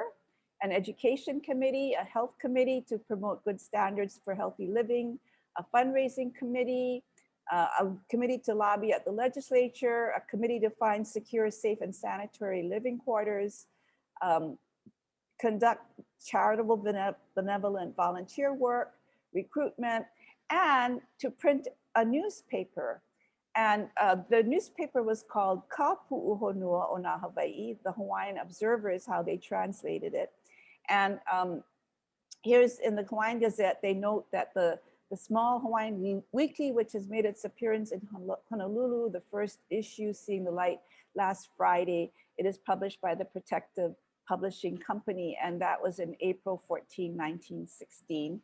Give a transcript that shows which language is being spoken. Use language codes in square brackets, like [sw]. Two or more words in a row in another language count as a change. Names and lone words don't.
[en] An education committee, a health committee to promote good standards for healthy living, a fundraising committee, a committee to lobby at the legislature, a committee to find secure, safe, and sanitary living quarters, conduct charitable benevolent volunteer work, recruitment, and to print a newspaper. And the newspaper was called ʻHa Puʻuhonua o nā Hawaii. The Hawaiian Observer is how they translated it. And here's in the Hawaiian Gazette, they note that the small Hawaiian weekly, which has made its appearance in Honolulu, the first issue seeing the light last Friday, it is published by the Protective Publishing Company, and that was in April 14, 1916.